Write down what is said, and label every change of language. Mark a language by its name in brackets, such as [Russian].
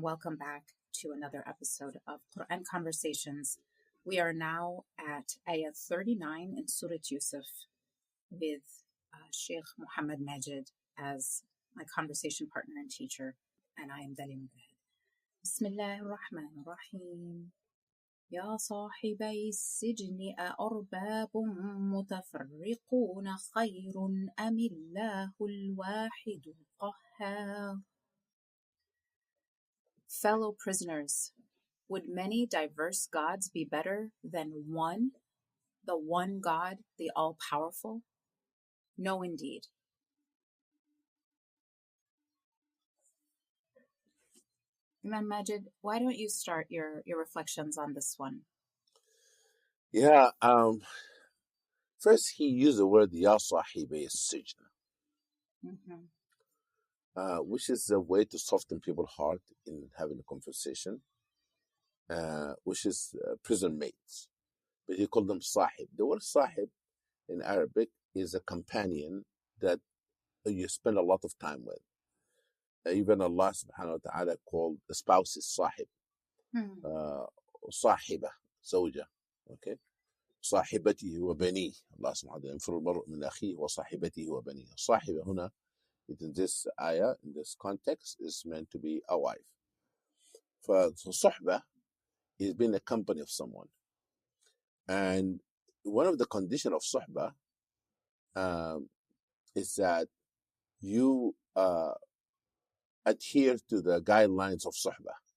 [English] Welcome back to another episode of Quran Conversations. We are now at Ayah 39 in Surah Yusuf with Sheikh Muhammad Majid as my conversation partner and teacher, and I am Dalia Mogahed. Bismillah ar-Rahman ar-Rahim. [Arabic] يا صاحبي السجن أأرباب متفرقون خير أم الله الواحد القهار. [English] Fellow prisoners, would many diverse gods be better than one, the one God, the all-powerful? No, indeed. Imam Majid, why don't you start your reflections on this one? Yeah, first he used the word Ya Sahibi Sijn, which is a way to soften people's heart in having a conversation, which is prison mates. But he called them Sahib. The word Sahib in Arabic is a companion that you spend a lot of time with. Even Allah subhanahu wa ta'ala called the spouses Sahib. [Arabic] صاحبة زوجة. Okay. صاحبته وبنيه. الله سبحانه وتعالى ينفر المرء من أخيه وصاحبته وبنيه. صاحبة هنا [English] in this ayah, in this context, is meant to be a wife. So صحبة is being a company of someone. And one of the conditions of صحبة is that you adhere to the guidelines of صحبة.